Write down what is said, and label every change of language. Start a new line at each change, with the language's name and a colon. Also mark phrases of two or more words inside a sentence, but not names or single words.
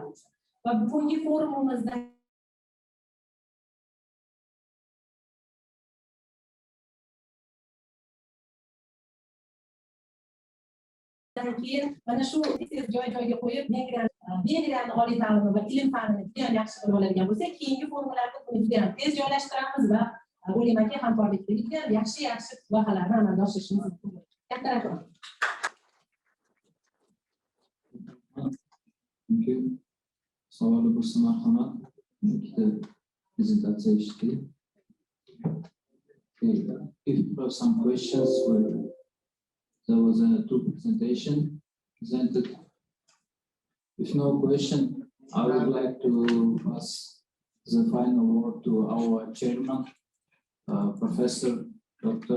Uzbek: Va bugungi forumimizda keyin mana shu joy-joyga qo'yib Vengriyani oliy ta'limi va ilm fanini juda ham yaxshi qilib oladigan bo'lsak, keyingi forumlarda buni juda ham tez joylashtiramiz va o'ylaymanki hamkorlikdagi juda yaxshi loyihalarni amalga oshirishimiz mumkin. Katta rahmat. Savoli bo'lsa marhamat. Ikkita prezentatsiya eshitdik.
English: If you have some questions, there was two presentation presented. If no question, I would like to pass the final word to our chairman, Professor Dr.